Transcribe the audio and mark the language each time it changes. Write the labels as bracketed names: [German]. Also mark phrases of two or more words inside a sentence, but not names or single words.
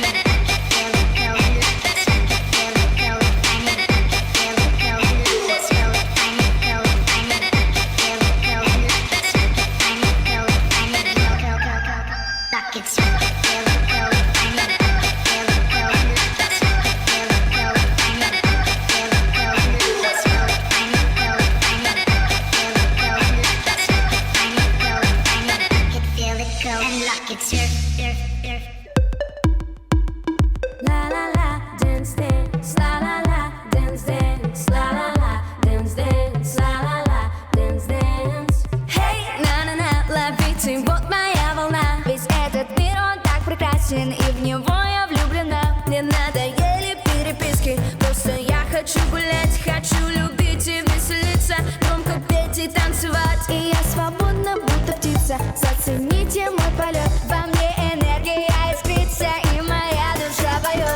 [English] it, tuck it, feel it, curl it, lock it, suck it, feel it, curl it, find it, tuck it, feel it, curl it, lock it, feel it, find it, curl it, find it, tuck it, feel it, curl it, lock it, suck it, find it, curl it, find it, curl, lock it, suck it, feel it, curl it, find it, tuck it, feel it, curl it, lock it, suck it, feel it, curl it, find it, tuck it, feel it, curl it, lock it, feel it, find it, curl it, find it, tuck it, feel it, curl it, lock it, suck it, find it, curl it, find it, tuck it, feel it, curl and lock it, surf, surf, surf. La la la, dance dance, la la la, dance dance, la la la, dance dance, la la la, dance dance. [Russian] Hey, на на на, ловите, вот моя волна. Весь этот мир он так прекрасен, и в него я влюблена. Мне надоели переписки, просто я хочу гулять, хочу любить и веселиться, громко петь и танцевать. И я свободна, будто птица. Зацените мой полет, во мне энергия искрится, и моя душа поет.